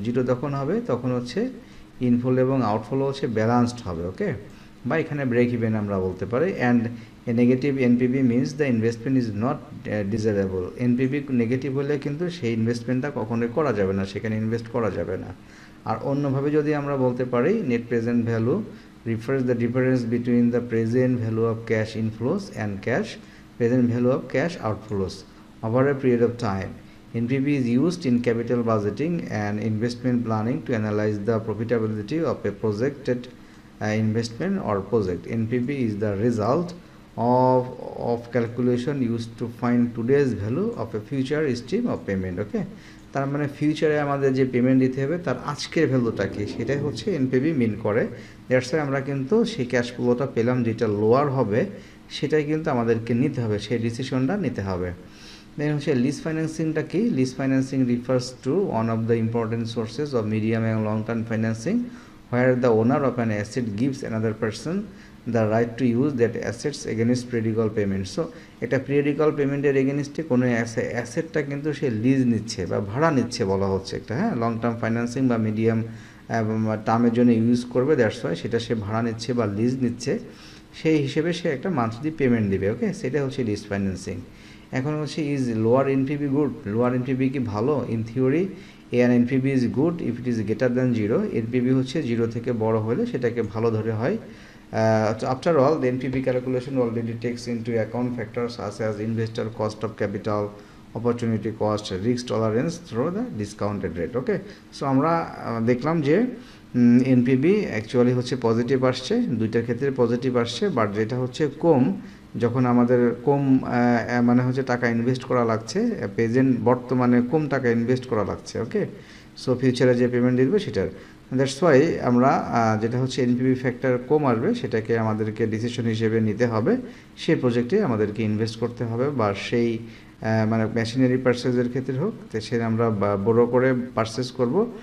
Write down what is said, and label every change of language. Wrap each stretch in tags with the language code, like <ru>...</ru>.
<bn>Zero যখন হবে তখন হচ্ছে ইনফ্লো এবং আউটফ্লো হচ্ছে ব্যালান্সড হবে। ওকে, বা এখানে ব্রেক ইভেন আমরা বলতে পারি।</bn> <en>And a negative NPV means the investment is not desirable.</en> <bn>NPV negative হলে কিন্তু সেই ইনভেস্টমেন্টটা কখনোই করা যাবে না, সেখানে ইনভেস্ট করা যাবে না। আর অন্যভাবে যদি আমরা বলতে পারি net present value</bn> <en>refers the difference between the present value of cash inflows and present value of cash outflows over a period of time. NPV is used in capital budgeting and investment planning to analyze the profitability of a projected investment or project. NPV is the result of calculation used to find today's value of a future stream of payment.</en> <bn>Okay, তার মানে ফিউচারে আমাদের যে payment দিতে হবে তার আজকের ভ্যালুটা কি সেটাই হচ্ছে এনপিভি মিন করে। দ্যাটস ওয়াই আমরা কিন্তু সেই ক্যাশ ফ্লোটা পেলাম যেটা লোয়ার হবে সেটাই কিন্তু আমাদেরকে নিতে হবে, সেই ডিসিশনটা নিতে হবে। দেন হচ্ছে লিজ ফাইন্যান্সিংটা কি?</bn> <en>Lease financing refers to one of the important sources of medium and long term financing where the owner of an asset gives another person the right to use that assets against periodical payment.</en> <bn>So এটা periodical পেমেন্টের এগেনস্টে কোনো অ্যাসেটটা কিন্তু সে lease নিচ্ছে বা ভাড়া নিচ্ছে বলা হচ্ছে একটা, হ্যাঁ, লং টার্ম ফাইন্যান্সিং বা মিডিয়াম টার্মের জন্য ইউজ করবে, দ্যাটস ওয়াই সেটা সে ভাড়া নিচ্ছে বা লিজ নিচ্ছে, সেই হিসেবে সে একটা মান্থলি পেমেন্ট দিবে। ওকে, সেটা হচ্ছে লিজ ফাইন্যান্সিং। এখন হচ্ছে</bn> <en>Is lower NPV good?</en> <bn>Lower NPV কি ভালো?</bn> <en>In theory N NPV is good if it is greater than zero.</en> <bn>NPV হচ্ছে জিরো থেকে বড় হলে সেটাকে ভালো ধরে হয়।</bn> <en>After all, the NPV calculation already takes into account factors such as investor cost of capital, opportunity cost, risk tolerance through the discounted rate.</en> <bn>Okay, so আমরা দেখলাম যে এনপিভি অ্যাকচুয়ালি হচ্ছে পজিটিভ আসছে, দুইটার ক্ষেত্রে পজিটিভ আসছে, বাট যেটা হচ্ছে কম যখন আমাদের কম মানে হচ্ছে টাকা ইনভেস্ট করা লাগছে, প্রেজেন্ট বর্তমানে কম টাকা ইনভেস্ট করা লাগছে। ওকে, সো ফিউচারে যে পেমেন্ট দিবে সেটার, দ্যাটস ওয়াই আমরা যেটা হচ্ছে এনপিভি ফ্যাক্টর কম আসবে সেটাকে আমাদেরকে ডিসিশন হিসেবে নিতে হবে, সেই প্রজেক্টে আমাদেরকে ইনভেস্ট করতে হবে, বা সেই মানে মেশিনারি পারচেজের ক্ষেত্রে হোক তো সে আমরা বড় করে পারচেস করব।</bn>